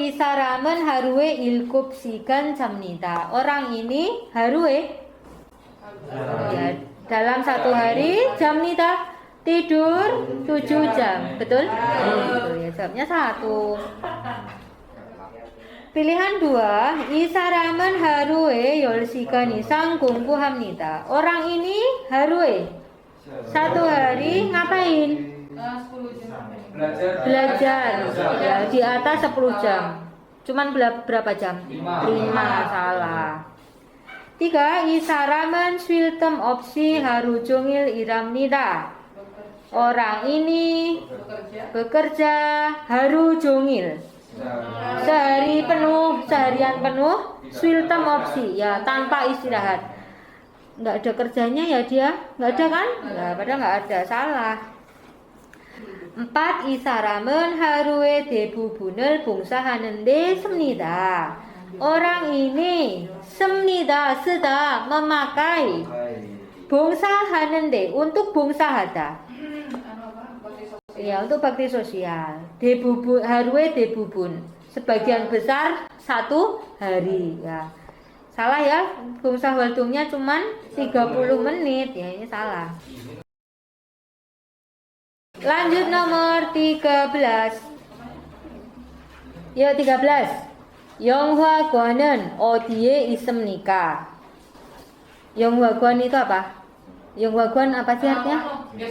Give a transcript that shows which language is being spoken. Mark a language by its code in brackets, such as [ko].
[ko] 이 사람은 하루에 7시간 잡니다. [id] Orang ini haru에 ya, dalam 1 hari [ko] 잡니다 [id] tidur 7 jam. Betul? Betul ya, jawabnya 1. Pilihan 2. [ko] 이 사람은 하루에 10시간 이상 공부합니다. [id] Orang ini haru에 1 hari ngapain? 10 jam. Belajar. Ya, di atas 10 jam. Cuman berapa jam? 5, salah. 3. [ko] 이 사람은 쉴 틈 없이 하루 종일 일합니다. [id] Orang ini bekerja haru jongil. Seharian penuh, [ko] 쉴 틈 없이, [id] ya tanpa istirahat. Nggak ada kerjanya ya dia? Nggak ada kan? Ya, padahal nggak ada, salah. [ko] 4. 이 사람은 하루에 대부분을 봉사하는데 씁니다. [id] Orang ini [ko] 씁니다, 쓰다, [id] memakai. [ko] 봉사하는데, [id] untuk [ko] 봉사하다. [id] Ya, untuk bakti sosial. Haruwe debubun, sebagian besar 1 hari. Ya, salah ya. Bungsa waldungnya cuman 30 menit. Ya, ini salah. Lanjut nomor 13. Yuk 13. [ko] 영화관은 어디에 있습니까? [id] 영화관 itu apa? 영화관 apa sih artinya?